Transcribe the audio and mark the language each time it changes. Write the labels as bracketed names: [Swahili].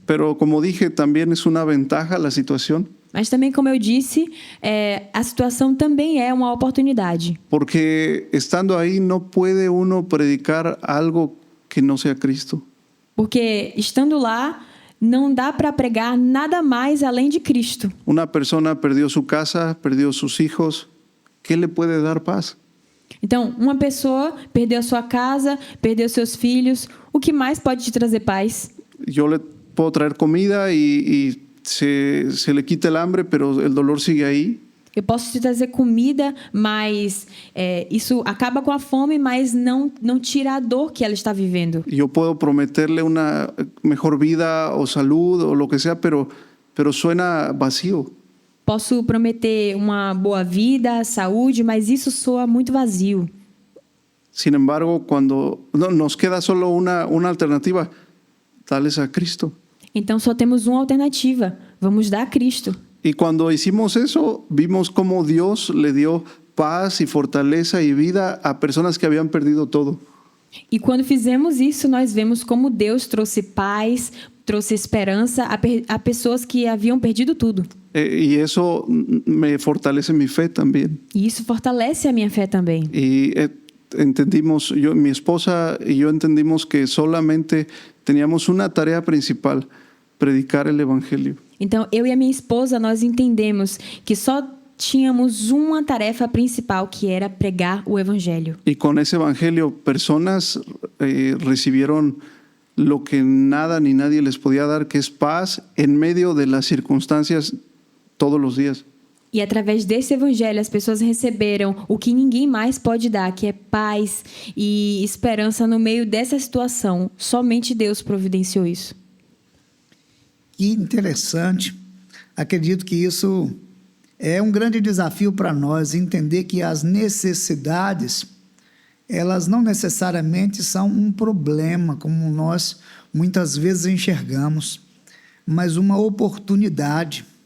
[Spanish] Pero como dije, también es una ventaja la situación. [Portuguese] Mas também, como eu disse, a situação também é uma oportunidade. [Spanish] Porque estando ahí no puede uno predicar algo que no sea Cristo. [Portuguese] Porque estando lá, não dá para pregar nada mais além de Cristo. [Spanish] Una persona perdió su casa, perdió sus hijos. ¿Qué le puede dar paz? [Portuguese] Então, uma pessoa perdeu a sua casa, perdeu seus filhos. O que mais pode te trazer paz? [Spanish] Yo le puedo traer comida y se le quita el hambre, pero el dolor sigue ahí. [Portuguese] Eu posso te trazer comida, mas isso acaba com a fome, mas não tira a dor que ela está vivendo. [Spanish] Yo puedo prometerle una mejor vida o salud o lo que sea, pero suena vacío. [Portuguese] Posso prometer uma boa vida, saúde, mas isso soa muito vazio. [Spanish] Sin embargo, cuando nos queda solo una alternativa, darles a Cristo. [Portuguese] Então só temos uma alternativa: vamos dar a Cristo. [Spanish] Y cuando hicimos eso, vimos cómo Dios le dio paz y fortaleza y vida a personas que habían perdido todo. [Portuguese] E quando fizemos isso, nós vemos como Deus trouxe paz, trouxe esperança a pessoas que haviam perdido tudo. [Spanish] Y eso me fortalece mi fe también. [Portuguese] E isso fortalece a minha fé também. [Spanish] Y entendimos, mi esposa y yo entendimos que solamente teníamos una tarea principal, predicar el evangelio. [Portuguese] Então, eu e a minha esposa, nós entendemos que só tínhamos uma tarefa principal, que era pregar o evangelho. [Spanish] Y con ese evangelio, personas recibieron lo que nada ni nadie les podía dar, que es paz en medio de las circunstancias todos los días. [Portuguese] E através desse evangelho, as pessoas receberam o que ninguém mais pode dar, que é paz e esperança no meio dessa situação. Somente Deus providenciou isso. Que interessante. Acredito que isso é um grande desafio para nós, entender que as necessidades, elas não necessariamente são um problema, como nós muitas vezes enxergamos, mas uma oportunidade.